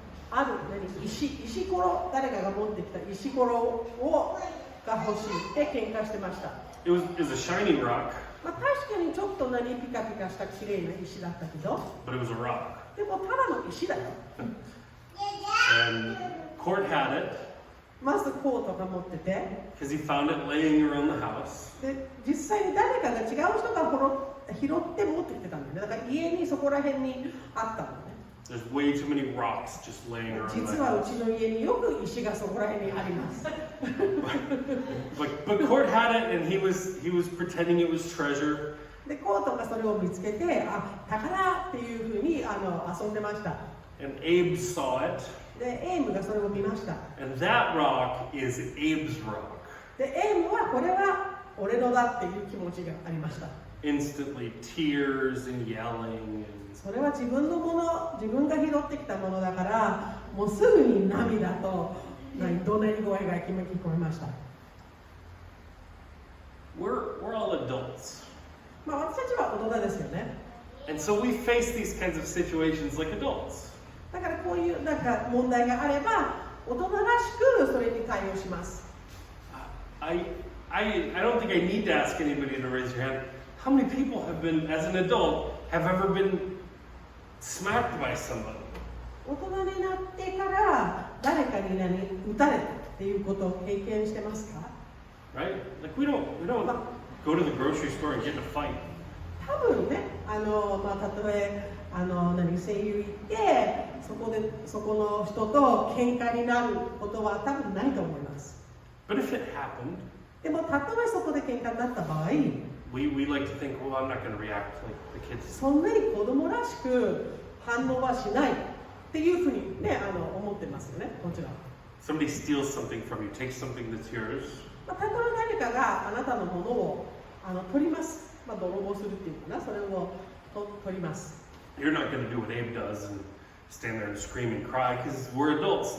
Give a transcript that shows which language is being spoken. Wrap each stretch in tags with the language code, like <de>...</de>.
<ja>ある石ころ、誰かが持ってきた石ころが欲しいって喧嘩してました。</ja> <en>It was a shiny rock,</en> <ja>まあ、確かにちょっとピカピカした綺麗な石だったけど、</ja> <en>but it was a rock.</en> <ja>でもただの石だよ。</ja> <en>And Court had it</en> <ja>まずコートが持ってて、</ja> <en>because he found it laying around the house.</en> <ja>で実際に誰かが違う人が拾って持ってきてたんだよね。だから家にそこら辺にあったんだね。</ja> <en>There's way too many rocks just laying around the</en> <ja>実はう</ja> <en>house.</en> <ja>ちの家によく石がそこら辺にあります。</ja> <en>But Court had it, and he was pretending it was treasure.</en> <ja>でコートがそれを見つけて、宝っていうふうに遊んでました。</ja> <en>And Abe saw it,</en> <ja>でエイムがそれを見ました。</ja> <en>and that rock is Abe's rock.</en> <ja>でエイムはこれは俺のだっていう気持ちがありました。</ja> <en>Instantly, tears and yelling. And</en> <ja>それは自分のもの、自分が拾ってきたものだから、もうすぐに涙と怒鳴り声が聞こえました。</ja> <en>we're all adults.</en> <ja>まあ私たちは大人ですよね。</ja> <en>And so we face these kinds of situations like adults.</en> <ja>だからこういうなんか問題があれば、大人らしくそれに対応します。</ja> <en>I don't think I need to ask anybody to raise your hand. How many people have been, as an adult, have ever been smacked by somebody?</en> <ja>大人になってから誰かに撃たれたっていうことを経験してますか？</ja> <en>Right? Like we don't go to the grocery store and get in a fight.</en> <ja>多分ね、まあ例え声優行ってそこの人と喧嘩になることは多分ないと思います。</ja> <en>But if it happened,</en> <ja>でもたとえそこで喧嘩になった場合、</ja> <en>we like to think, well, I'm not going to react like the kids.</en> <ja>そんなに子供らしく反応はしないっていうふうにね思ってますよね。もちろん。</ja> <en>Somebody steals something from you, takes something that's yours.</en> <ja>まあ、たとえ誰かがあなたのものを取ります。まあ、泥棒するっていうかな、それを取ります。</ja> <en>You're not going to do what Abe does and stand there and scream and cry because we're adults.</en>